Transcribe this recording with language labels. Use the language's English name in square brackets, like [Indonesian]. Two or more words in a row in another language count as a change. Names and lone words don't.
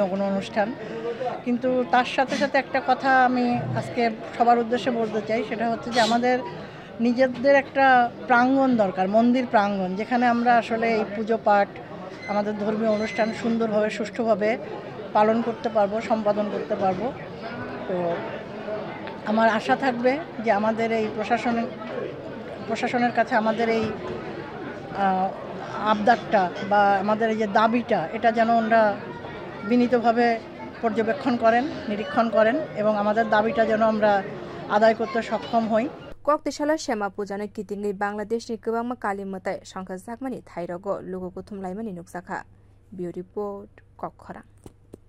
[Bangla] কোনো অনুষ্ঠান কিন্তু তার সাথে সাথে একটা কথা আমি আজকে সবার উদ্দেশ্যে বলতে চাই সেটা হচ্ছে যে আমাদের নিজেদের একটা প্রাঙ্গণ দরকার মন্দির প্রাঙ্গণ যেখানে আমরা আসলে এই পুজো পাঠ আমাদের ধর্মীয় অনুষ্ঠান সুন্দরভাবে সুষ্ঠুভাবে পালন করতে পারবো সম্পাদন করতে পারবো তো আমার আশা থাকবে যে আমাদের এই প্রশাসনের কাছে আমাদের এই আবদারটা বা আমাদের এই যে দাবিটা এটা যেন ওনারা বিনীতভাবে পর্যবেক্ষণ করেন নিরীক্ষণ করেন এবং আমাদের দাবিটা যেন আমরা আদায় করতে সক্ষম হই [Kok Borok] कक्तेशाला श्यामा पूजानो कितिङै बांलादेशनि गोबांमा काली मताइ संख्रा जाकमानि थाइरगो लुगुको थुमलाइमानि नुकजाखा बिउ रिपोर्ट कक्खरां।